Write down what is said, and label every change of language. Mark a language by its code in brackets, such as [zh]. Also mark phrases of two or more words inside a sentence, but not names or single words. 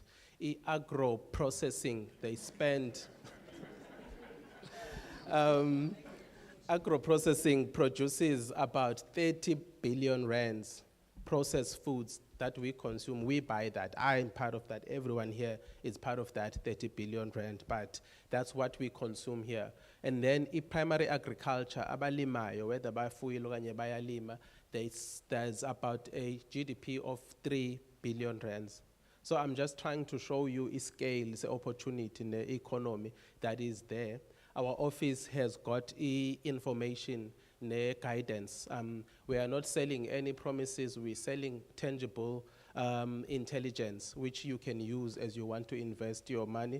[en] Agro processing, they spend, agro processing produces about 30 billion rands. Processed foods that we consume, we buy that. I'm part of that. Everyone here is part of that 30 billion rand, but that's what we consume here. And then primary agriculture, abalimayo, whether [xh] bayafuyile okanye bayalima, [en] there's about a GDP of 3 billion rands. So I'm just trying to show you a scale, the opportunity in the economy that is there. Our office has got information, guidance. We are not selling any promises, we're selling tangible intelligence, which you can use as you want to invest your money.